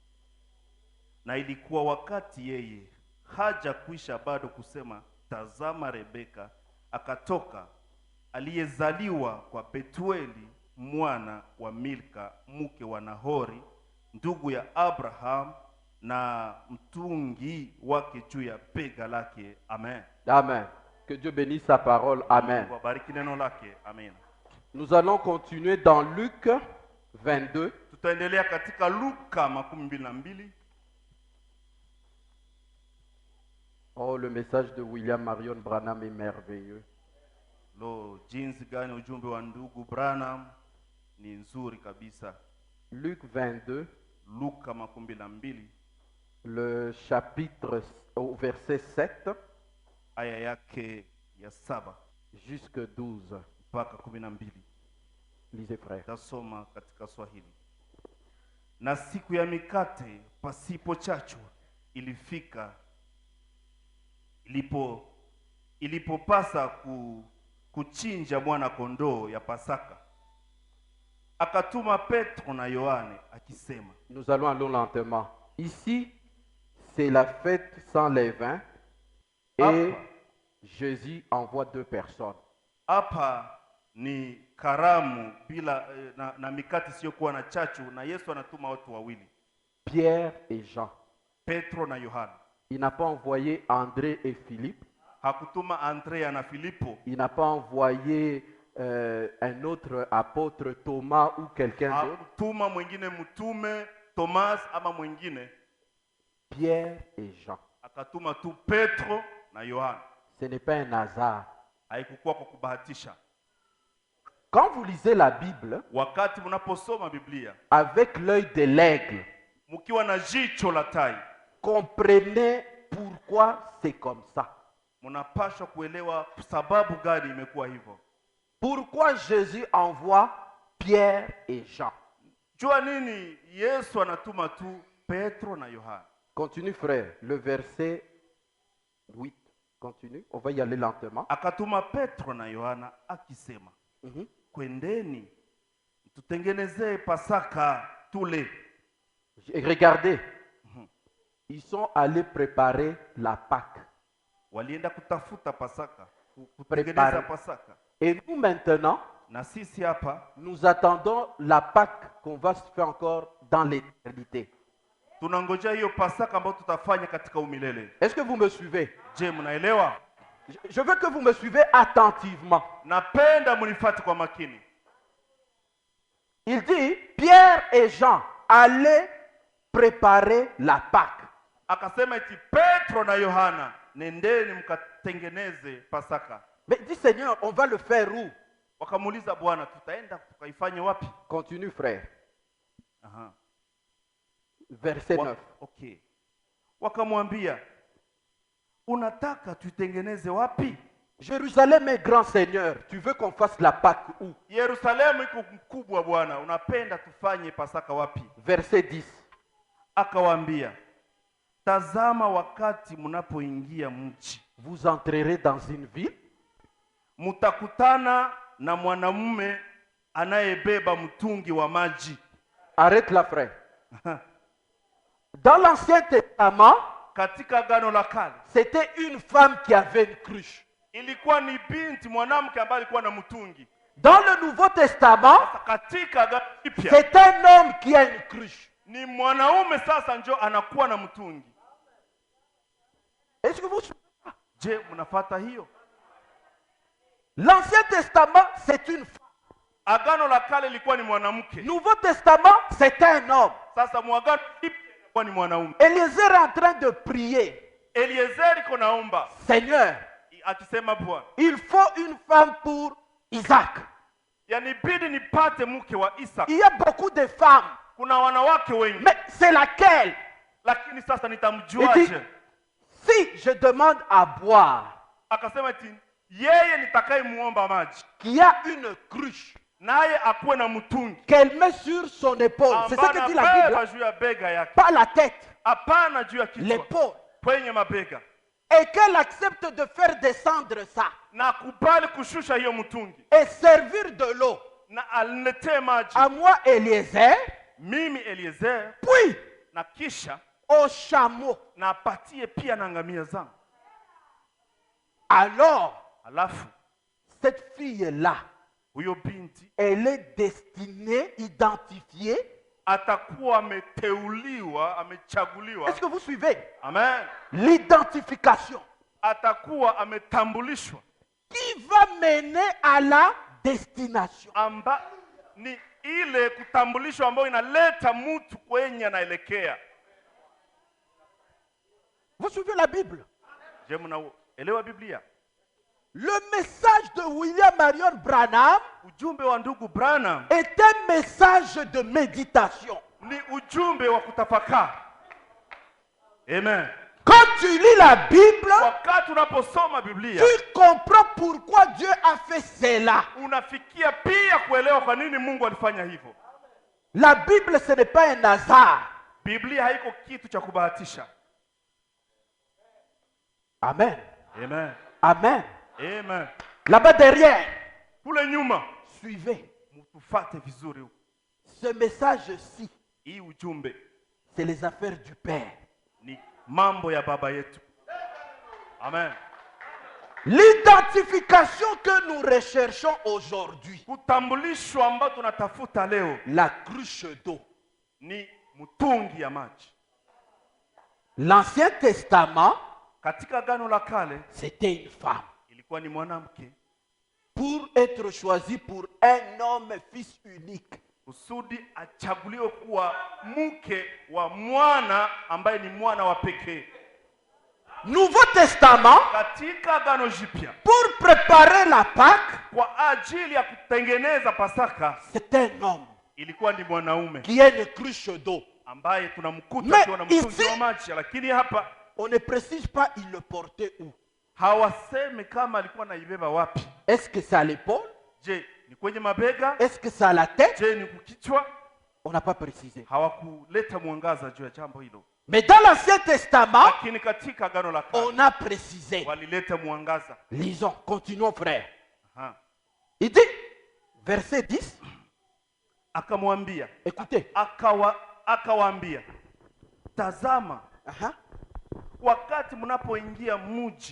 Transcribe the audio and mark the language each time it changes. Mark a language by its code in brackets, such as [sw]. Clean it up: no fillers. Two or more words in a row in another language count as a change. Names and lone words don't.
[sw] Na ilikuwa wakati yeye haja kuisha bado kusema, tazama Rebeka akatoka, aliyezaliwa kwa Betueli mwana wa Milka mke wa Nahori ndugu ya Abraham, na mtungi wake juu ya bega lake. Amen. Amen. [fr] Que Dieu bénisse sa parole. Amen. [sw] Wabariki neno lake. Amen. [fr] Nous allons continuer dans Luc 22. [sw] Tutaendelea katika Luka 22. [fr] Oh, le message de William Marion Branham est merveilleux. [sw] Lo, jinsi gani ujumbe wa ndugu Branham ni nzuri kabisa. [fr] Luc 22, [sw] Luka 22, [fr] le chapitre au verset 7 [sw] aya yake ya 7 [fr] jusqu'à 12. [sw] mpaka 12. [fr] Lisez, frère. [sw] Tasoma katika Swahili. Na siku ya mikate pasipo chachu ilifika, ilipopasa kuchinja mwana kondoo ya Pasaka. Akatuma Petro na Yohane akisema. [fr] Nous allons aller lentement. Ici, c'est la fête sans levain et Jésus envoie 2 personnes. [sw] Hapa ni karamu bila na mikate isiyokuwa na chachu, na Yesu anatuma watu wawili, [fr] Pierre et Jean. [sw] Petro na Yohana. [fr] Il n'a pas envoyé André et Philippe. [sw] Hakutuma Andrea na Filipo. [fr] Il n'a pas envoyé un autre apôtre, Thomas ou quelqu'un d'autre. [sw] Hakutuma mwingine mtume Thomas ama mwingine. [fr] Pierre et Jean. [sw] Akatuma tu Petro na Yohana. [fr] Ce n'est pas un hasard. [sw] Haikukuwa kwa kubahatisha. [fr] Quand vous lisez la Bible, [sw] Wakati mnaposoma Biblia [fr] avec l'œil de l'aigle, [sw] mkiwa na jicho la tai, [fr] comprenez pourquoi c'est comme ça. [sw] mnapaswa kuelewa sababu gani imekuwa hivyo. [fr] Pourquoi Jésus envoie Pierre et Jean. [sw] Jua nini Yesu anatuma tu Petro na Yohana. [fr] Continue, frère, le verset 8. Continue, on va y aller lentement. [sw] Akatuma Petro na Yohana akisema, kwendeni tutengenezee Pasaka tule. [fr] Et regardez, ils sont allés préparer la Pâque. [sw] Walienda kutafuta Pasaka, kutengeneza Pasaka. [fr] Et nous maintenant, [sw] Na sisi hapa [fr] nous attendons la Pâque qu'on va se faire encore dans l'éternité. [sw] tunangojea hiyo Pasaka ambayo tutafanya katika umilele. [fr] Est-ce que vous me suivez? [sw] Je, mnaelewa? [fr] Je veux que vous me suivez attentivement. [sw] Napenda mnifuate kwa makini. [fr] Il dit, Pierre et Jean, allez préparer la Pâque. [sw] Akasema eti Petro na Yohana, nendeni mkatengeneze Pasaka. [fr] Mais dit Seigneur, on va le faire où? [sw] Wakamuuliza Bwana, tutaenda tukaifanye wapi? [fr] Continue frère. Aha. Verset 9. Okay. [sw] Wakamwambia, unataka tuitengeneze wapi? [fr] Jérusalem est grand Seigneur, tu veux qu'on fasse la Pâque où? [sw] Yerusalemu iko mkubwa Bwana, unapenda tufanye Pasaka wapi? [fr] Verset 10. [sw] Akawaambia, tazama wakati mnapoingia mji, [fr] Vous entrerez dans une ville, [sw] mtakutana na mwanamume anayebeba mtungi wa maji. [fr] arrête là frère. Dans l'Ancien Testament, [sw] Katika Agano la Kale [fr] c'était une femme qui avait une cruche. [sw] ilikuwa ni binti mwanamke ambaye alikuwa na mtungi. [fr] Dans le Nouveau Testament, [sw] Sasa katika Agano Jipya [fr] c'est un homme qui a une cruche. [sw] ni mwanaume sasa njo anakuwa na mtungi. [fr] Est-ce que vous... [sw] Je, mnafuata hiyo? [fr] L'Ancien Testament, c'est une femme. [sw] Agano la Kale ilikuwa ni mwanamke. [fr] Nouveau Testament, c'est un homme. [sw] Sasa mwagano Jipya ilikuwa ni mwanaume. [fr] Eliezer est en train de prier. [sw] Eliezeri iko naomba [fr] Seigneur, [sw] akisema, Bwana, [fr] il faut une femme pour Isaac. [sw] yanibidi nipate mke wa Isaka. [fr] Il y a beaucoup de femmes, [sw] Kuna wanawake wengi, [fr] mais c'est laquelle? [sw] lakini sasa [fr] Il dit, [sw] nitamjuaje? [fr] si je demande à boire, [sw] Akasema eti yeye nitakayemuomba maji, [fr] qui a une cruche, [sw] naye akuwe na mtungi [fr] qu'elle met sur son épaule. C'est ça que dit la Bible, [sw] anabeba juu ya bega yake, [fr] pas la tête, [sw] hapana juu ya kichwa, [fr] l'épaule. [sw] kwenye mabega, [fr] Et qu'elle accepte de faire descendre ça [sw] na akubali kushusha hiyo mtungi [fr] et servir de l'eau [sw] na aniletee maji [fr] à moi, Eliezer, [sw] mimi Eliezer, [fr] puis [sw] na kisha [fr] au chameau. [sw] na apatie pia na ngamia zangu. [fr] Alors, [sw] Alafu [fr] cette fille-là, [sw] huyo binti [fr] elle est destinée, identifiée. [sw] atakuwa ameteuliwa, amechaguliwa. [fr] Est-ce que vous suivez? Amen. L'identification [sw] Atakuwa ametambulishwa, [fr] qui va mener à la destination. [sw] ni ile kutambulishwa ambayo inaleta mtu kwenye anaelekea. [fr] Vous suivez la Bible? [sw] Je, mnaelewa Biblia? [fr] Le message de William Marion Branham [sw] Ujumbe wa ndugu Branham [fr] est un message de méditation. [sw] ni ujumbe wa kutafakari. Amen. [fr] Quand tu lis la Bible, [sw] Wakati unaposoma Biblia, [fr] tu comprends pourquoi Dieu a fait cela. [sw] unafikia pia kuelewa kwa nini Mungu alifanya hivyo. [fr] La Bible, ce n'est pas un hasard. [sw] Biblia haiko kitu cha kubahatisha. Amen. Amen. Amen. Amen. [fr] Là-bas derrière, [sw] Kule nyuma [fr] suivez. [sw] mtufate vizuri. [fr] Ce message-ci, [sw] Hii ujumbe [fr] c'est les affaires du Père. [sw] ni mambo ya baba yetu. Amen. [fr] L'identification que nous recherchons aujourd'hui, [sw] Kutambulishwa ambao tunatafuta leo [fr] la cruche d'eau. [sw] ni mtungi ya maji. [fr] L'Ancien Testament, [sw] Katika Agano la Kale [fr] c'était une femme. [sw] ilikuwa ni mwanamke [fr] Pour être choisi pour un homme, fils unique. [sw] kusudi achaguliwe kuwa mke wa mwana ambaye ni mwana wa pekee. [fr] Nouveau Testament, [sw] Katika Agano Jipya, [fr] pour préparer la Pâque, [sw] kwa ajili ya kutengeneza Pasaka, [fr] c'est un homme [sw] ilikuwa ni mwanaume [fr] qui a une cruche d'eau. [sw] ambaye tunamkuta [fr] Mais [sw] akiwa na mtungi [fr] ici- [sw] wa maji, lakini hapa [fr] On ne précise pas il le portait où. [sw] hawasemi kama alikuwa naibeba wapi. [fr] Est-ce que c'est à l'épaule? [sw] Je, ni kwenye mabega? [fr] Est-ce que c'est à la tête? [sw] Je, ni kukichwa? [fr] On n'a pas précisé. [sw] Hawakuleta mwangaza juu ya jambo hilo, [fr] Mais dans l'Ancien Testament, [sw] lakini katika Agano la Kale [fr] on a précisé. [sw] walileta mwangaza. [fr] Lisons, continuons frère. Aha. Il dit, verset 10, [sw] Akamwambia, [fr] écoutez. [sw] akawaambia, tazama Uh-huh. wakati mnapoingia mji